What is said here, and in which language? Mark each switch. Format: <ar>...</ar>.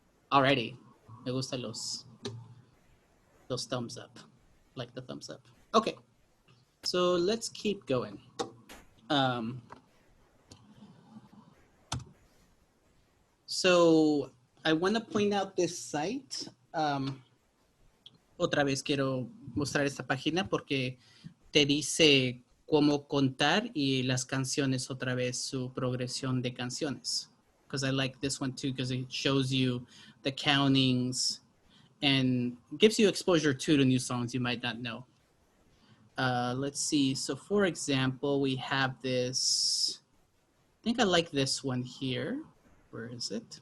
<en>Alrighty,</en> <es>me gustan los</es> <en>thumbs up, like the thumbs up. Okay, so let's keep going. So I want to point out this site.</en> <es>Otra vez quiero mostrar esta página porque te dice cómo contar y las canciones otra vez, su progresión de canciones.</es> <en>Because I like this one too, because it shows you the countings and gives you exposure to new songs you might not know. Let's see. So for example, we have this, I think I like this one here. Where is it?</en>